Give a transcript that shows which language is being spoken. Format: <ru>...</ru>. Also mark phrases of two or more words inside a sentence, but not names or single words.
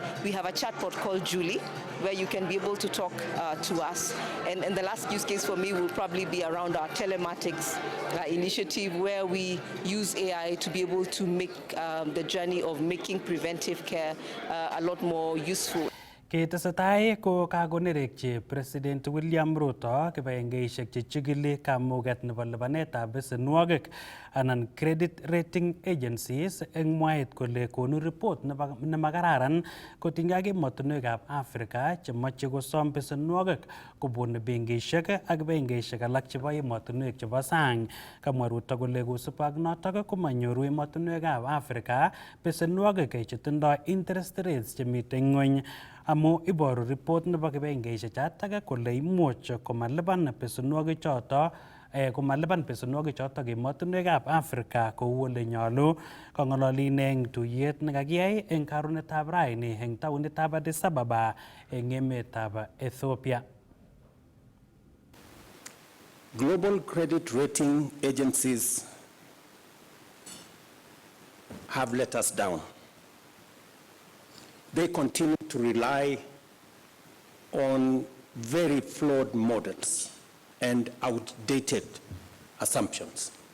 <en>We have a chatbot called Julie, where you can be able to talk to us. And the last use case for me will probably be around our telematics initiative, where we use AI to be able to make the journey of making preventive care a lot more useful.</en> <kln>Ketesetai ko kakonerekyi President William Ruto kibagengeisiek chechigili kamuget nebo lipanetab besenwogik anan</kln> <en>credit rating agencies</en> <kln>eng mwaet kole konu report nemakararan kotinygei ak emotinwekab Africa chemoche kosom besenwogik kobun benkisiek ak benkisiek alak chebo emotinwek chebo sang. Kamwa Ruto kole kosubkei ak notok komanyoru emotinwekab Africa besenwogik chetindoi</kln> <en>interest rates</en> <kln>chemitei ng'ony, amu iboru report nebo kibagengeisiek chotok kole imuch komalipan besenwogik chotok emotinwekab Africa kou ole nyolu. Kang'ololi ine eng tuyet nekakiyai eng karonetab raini eng taonitab Addis Ababa eng emetab Ethiopia.</kln> <en>Global credit rating agencies have let us down. They continue to rely on very flawed models and outdated assumptions.</en>